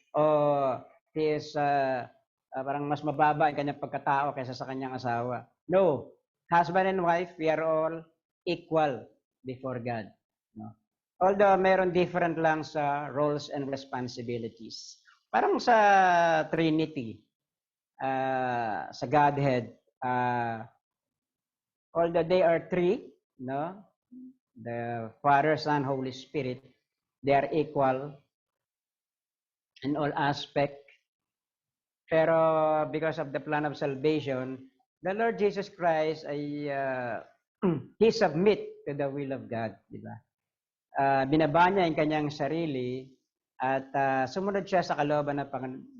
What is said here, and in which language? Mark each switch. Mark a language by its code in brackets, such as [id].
[tl] O he is parang mas mababa ang kanyang pagkatao kaysa sa kanyang asawa. No. [en] Husband and wife, we are all equal before God. No? Although meron different lang sa roles and responsibilities. [tl] Parang sa Trinity, sa Godhead, [en] although they are three, [tl] no? [en] The Father, Son, Holy Spirit, they are equal in all aspect. Pero because of the plan of salvation, the Lord Jesus Christ ay He submit to the will of God, [tl] di ba? Binaba niya yung kanyang sarili at sumunod siya sa kalooban ng Panginoon.